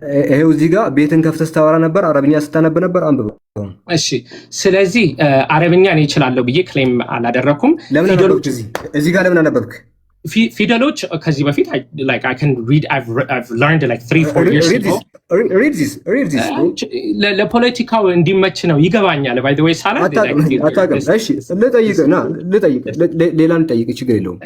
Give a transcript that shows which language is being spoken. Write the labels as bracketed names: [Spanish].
[Amharic] ይሄው እዚህ ጋር ቤትን ከፍተህ ስታወራ ነበር፣ አረብኛ ስታነብ ነበር። አንብበው። እሺ ስለዚህ አረብኛ እኔ እችላለሁ ብዬ ክሌም አላደረኩም። ለምን አነበብክ? እዚህ ጋር ለምን አነበብክ? ፊደሎች ከዚህ በፊት [English] I can read. I've learned like 3-4 years ago. Read this. [Amharic] ለፖለቲካው እንዲመች ነው ይገባኛል። [English] by the way [Amharic] ሳላ አታውቅም። እሺ ልጠይቅ ሌላን ጠይቅ፣ ችግር የለውም።